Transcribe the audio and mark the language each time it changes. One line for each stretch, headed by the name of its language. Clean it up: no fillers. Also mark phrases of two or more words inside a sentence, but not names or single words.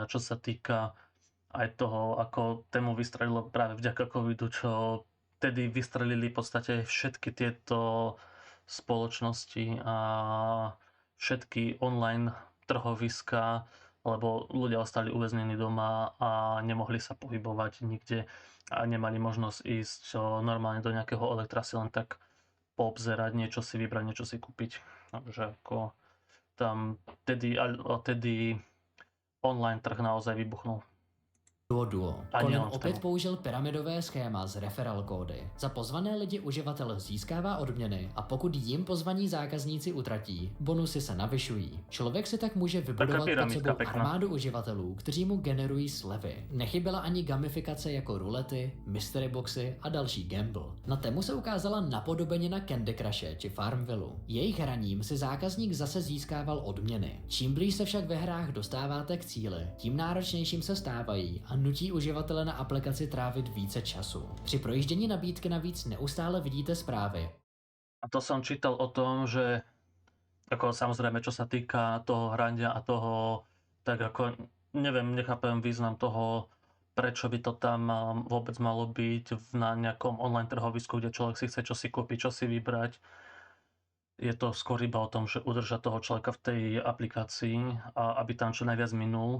Slovak: A čo sa týka aj toho, ako Temu vystrelilo práve vďaka covidu, čo tedy vystrelili v podstate všetky tieto spoločnosti a všetky online trhoviská, lebo ľudia ostali uväznení doma a nemohli sa pohybovať nikde a nemali možnosť ísť normálne do nejakého elektra si len tak poobzerať, niečo si vybrať, niečo si kúpiť. Takže ako tam tedy online trh naozaj vybuchnul. Duo.
Czech: Colin opět použil pyramidové schéma z referral kódy. Za pozvané lidi uživatel získává odměny a pokud jim pozvaní zákazníci utratí, bonusy se navyšují. Člověk si tak může vybudovat pod sebou armádu uživatelů, kteří mu generují slevy. Nechyběla ani gamifikace jako rulety, mystery boxy a další gamble. Na Temu se ukázala napodobenina Candy Crushe či Farmville. Jejich hraním si zákazník zase získával odměny. Čím blíž se však ve hrách dostáváte k cíli, tím náročnějším se stávají a nutí uživatele na aplikaci trávit více času. Při projíždění nabídky navíc neustále vidíte zprávy.
Slovak: A to som čítal o tom, že Ako samozrejme, čo sa týka toho hrania a toho, tak ako neviem, nechápem význam toho, prečo by to tam vôbec malo byť na nejakom online trhovisku, kde človek si chce čosi kúpiť, čo si vybrať. Je to skôr iba o tom, že udržať toho človeka v tej aplikácii a aby tam čo najviac minul.